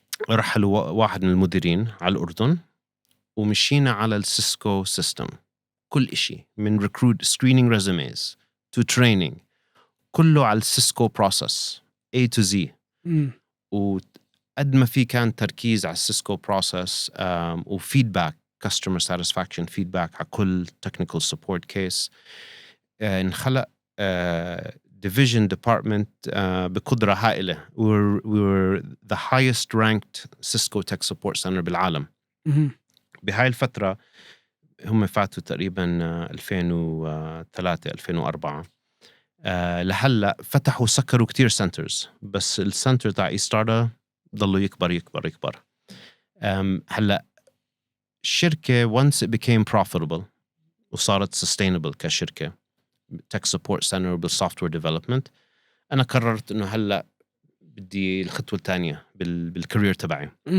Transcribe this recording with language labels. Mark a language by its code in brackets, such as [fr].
[ar] رحلوا واحد من المديرين على الأردن ومشينا على السيسكو سيستم، كل إشي من [en] recruit screening resumes to training [ar] كله على السيسكو [en] process A to Z. [ar] وقد ما في كان تركيز على السيسكو process وفيدباك [en] customer satisfaction feedback [ar] على كل [en] technical support case. [ar] انخلق division department بقدرة هائلة. [en] we were the highest ranked Cisco Tech Support Center بالعالم. [ar] بهاي الفترة هم فاتوا تقريبا 2003 2004 لهلا فتحوا سكروا كتير سنترز، بس السنتر تاع إستاردا ضلوا يكبر. هلا الشركة [en] once it became profitable [ar] وصارت sustainable كشركة tech support center بالsoftware development، أنا قررت إنه هلا بدي الخطوة الثانية بالكارير تبعي.